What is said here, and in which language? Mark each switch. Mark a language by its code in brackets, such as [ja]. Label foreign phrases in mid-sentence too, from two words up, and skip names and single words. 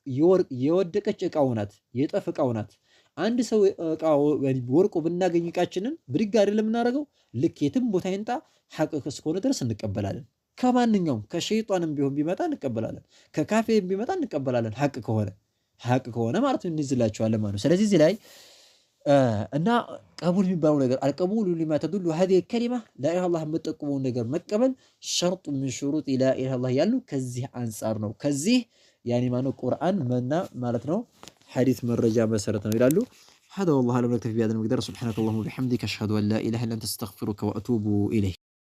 [am] የወደቀች ዕቃው ናት፣ የጠፍ ዕቃው ናት። አንድ ሰው ዕቃው ወርቆ ብናገኝ ዕቃችንን ብድግ አይደለም የምናደርገው። ልክ የትም ቦታ ይንጣ ሐቅ እስከሆነ ድረስ እንቀበላለን። ከማንኛውም ከሸይጣንም ቢሆን ቢመጣ እንቀበላለን፣ ከካፌም ቢመጣ እንቀበላለን። ሐቅ ከሆነ ማለት እንይዝላቸዋለን ማለት ነው። ስለዚህ እዚህ ላይ እና ቀቡል የሚባለው ነገር [ar] القبول لما تدل هذه الكلمه لا اله الا الله [am] የምትጠቁመውን ነገር መቀበል ሸርጡ [ar] من شروط لا اله الا الله [am] ያሉ ከዚህ አንፃር ነው። ከዚህ ያኒ ማነው ቁርአን ማለት ነው ሐዲስ መረጃ መሰረት ነው ይላሉ። [ar] هذا والله اعلم نكتفي بهذا المقدار سبحانك اللهم وبحمدك اشهد ان لا اله الا انت استغفرك واتوب اليك